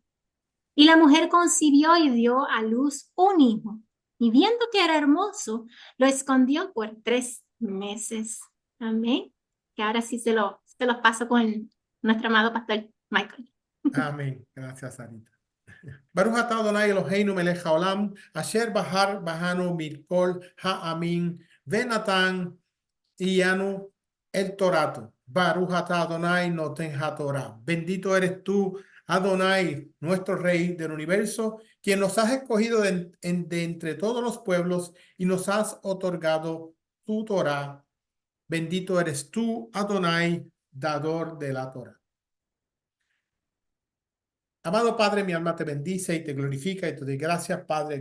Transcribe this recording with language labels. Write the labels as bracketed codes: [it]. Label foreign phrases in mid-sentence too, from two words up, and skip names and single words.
[es] Y la mujer concibió y dio a luz un hijo. Y viendo que era hermoso, lo escondió por 3 meses. Amén. Que ahora sí se los paso con nuestro amado pastor Michael. Amén. Gracias, Sarita. [he] ברוך אתה אדוני אלוהינו מלך העולם, אשר בחר בנו מכל העמים, ונתן לנו את תורתו. ברוך אתה אדוני נותן התורה. [es] Bendito eres tú, Adonai, nuestro Rey del universo, quien nos has escogido de entre todos los pueblos y nos has otorgado tu Torah. Bendito eres tú, Adonai, dador de la Torah. Amado Padre, mi alma te bendice y te glorifica y te doy gracias, Padre.